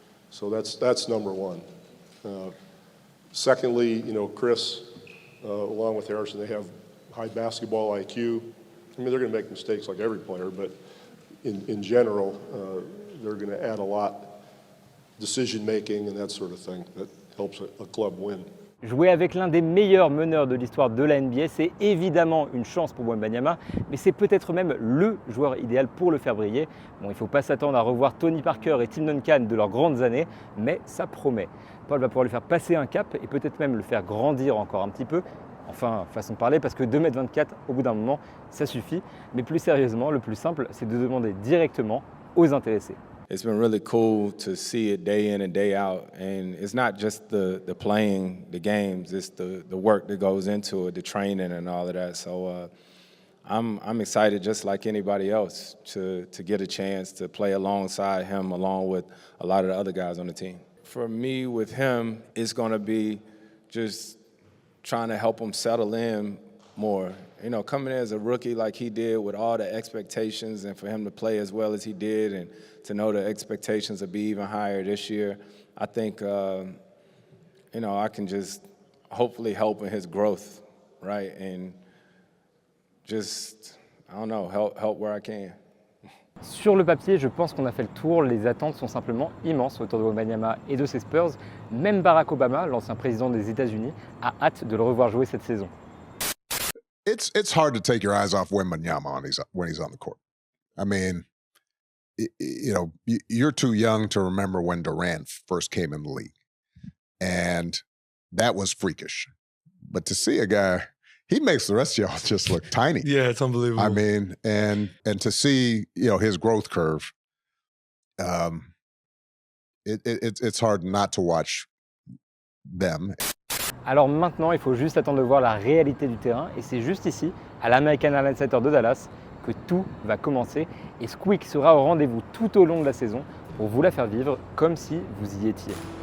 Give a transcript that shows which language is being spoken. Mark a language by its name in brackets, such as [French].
[English] So that's number one. Secondly, Chris, along with Harrison, they have high basketball IQ. I mean, they're going to make mistakes like every player, but in general, they're going to add a lot, decision-making and that sort of thing that helps a club win. [French] Jouer avec l'un des meilleurs meneurs de l'histoire de la NBA, c'est évidemment une chance pour Wembanyama, mais c'est peut-être même le joueur idéal pour le faire briller. Bon, il ne faut pas s'attendre à revoir Tony Parker et Tim Duncan de leurs grandes années, mais ça promet. Paul va pouvoir lui faire passer un cap et peut-être même le faire grandir encore un petit peu. Enfin, façon de parler, parce que 2,24 m, au bout d'un moment, ça suffit. Mais plus sérieusement, le plus simple, c'est de demander directement aux intéressés. [English] It's been really cool to see it day in and day out. And it's not just the playing the games, it's the work that goes into it, the training and all of that. So I'm excited just like anybody else to get a chance to play alongside him, along with a lot of the other guys on the team. For me, with him, it's going to be just trying to help him settle in more. Coming in as a rookie like he did with all the expectations, and for him to play as well as he did and to know the expectations will be even higher this year, I think, I can just hopefully help in his growth, right? And just, I don't know, help where I can. [French] Sur le papier, je pense qu'on a fait le tour. Les attentes sont simplement immenses autour de Wembanyama et de ses Spurs. Même Barack Obama, l'ancien président des États-Unis, a hâte de le revoir jouer cette saison. [English] It's hard to take your eyes off Wembanyama when he's on the court. I mean, you're too young to remember when Durant first came in the league, and that was freakish. But to see a guy, he makes the rest of y'all just look tiny. Yeah, it's unbelievable. I mean, and to see, you know, his growth curve, it's hard not to watch them. [French] Alors maintenant, il faut juste attendre de voir la réalité du terrain et c'est juste ici, à l'American Airlines Center de Dallas, que tout va commencer et Squeak sera au rendez-vous tout au long de la saison pour vous la faire vivre comme si vous y étiez.